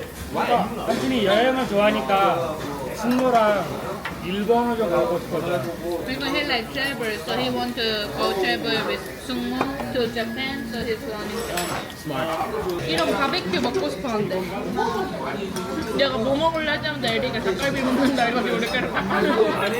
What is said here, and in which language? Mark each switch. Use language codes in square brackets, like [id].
[ko] 그러니까 삼촌이 여행을 좋아하니까 승무랑 일본어 좀 가고 싶거든. [en] Because he like travel, so he want to go travel with Sungmo to Japan, so he's planning. [ko] 이런 바베큐 먹고 싶어 한대. 내가 뭐 먹을래 하자면 에리가 닭갈비 먹는다 해가지고 우리 계속 닭갈비 먹어.